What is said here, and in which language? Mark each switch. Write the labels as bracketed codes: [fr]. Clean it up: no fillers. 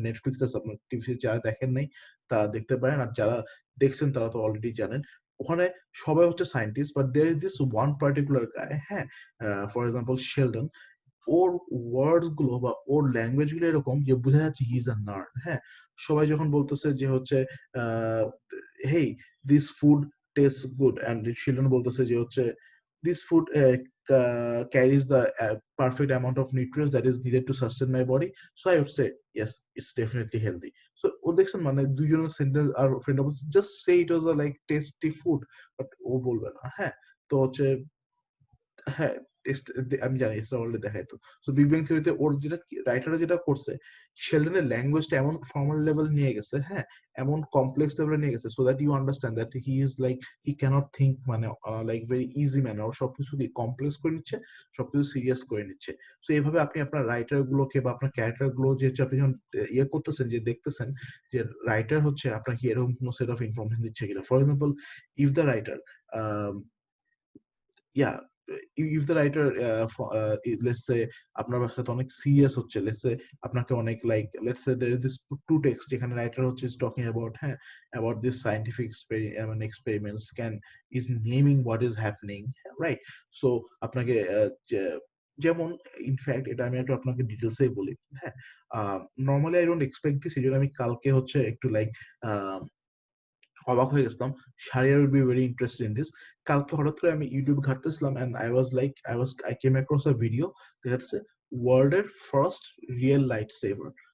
[bn] Netflix আছে, আপনার TV যারা দেখেন নাই তারা দেখতে পারেন, আর যারা দেখছেন তারা তো অলরেডি জানেন। ওখানে সবাই হচ্ছে scientist, [en] But there is this one particular guy, হ্যাঁ, for example Sheldon. [bn] ওর ওয়ার্ডস গুলো বা ওর ল্যাঙ্গুয়েজ গুলো এরকম যে বোঝা যাচ্ছে [en] he is a nerd, [bn] হ্যাঁ। সবাই যখন বলতেছে যে হচ্ছে [en] Hey this food taste good, and Sheldon বলতেছে যে হচ্ছে this food carries the perfect amount of nutrients that is needed to sustain my body, so I would say yes, it's definitely healthy. [bn] So ও দেখছেন মানে দুইজনের sentence আর friend just say it was a like tasty food, but ও বলবে না, হ্যাঁ। তো হচ্ছে হ্যাঁ, আমি জানি অলরেডি দেখাইতো। সো বিগ ব্যাং থিওরিতে ওর যেটা রাইটাররা যেটা করছে, শেলডনের ল্যাঙ্গুয়েজটা এমন ফর্মাল লেভেল নিয়ে গেছে, হ্যাঁ, এমন কমপ্লেক্স লেভেলে নিয়ে গেছে, [en] So that you understand that he is like he can't think মানে like very easy manner. [bn] ও সবকিছুকে কমপ্লেক্স করে নিচ্ছে, সবকিছু সিরিয়াস করে নিচ্ছে। সো এইভাবে আপনি আপনার রাইটার গুলোকে বা আপনার ক্যারেক্টার গুলো যে আপনি যখন ইয়ে করতেছেন, যে দেখতেছেন যে রাইটার হচ্ছে আপনাকে এরকম কোনো সেট অফ ইনফরমেশন দিচ্ছে কিনা। [en] for example if the writer yeah, if the writer let's say [bn] আপনার সাথে অনেক সিরিয়াস হচ্ছে, [en] let's say আপনাকে অনেক like let's say there is this two text যেখানে writer হচ্ছে is talking about, হ্যাঁ, about this scientific experiments can is naming what is happening, right? [bn] So আপনাকে যেমন ইনফ্যাক্ট এটা আমি একটু আপনাকে ডিটেলসে বলি, হ্যাঁ। [en] normally I don't expect this, [bn] এই জন্য আমি কালকে হচ্ছে একটু লাইক অবাক হয়ে গেছিলাম। [en] Shariar will be very interested in this. [bn] কালকে হঠাৎ করে আমি YouTube ঘাঁটতেছিলাম [en] and I came across a video [bn] দেখা যাচ্ছে ওয়ার্ল্ডের ফার্স্ট রিয়েল লাইট সেভার।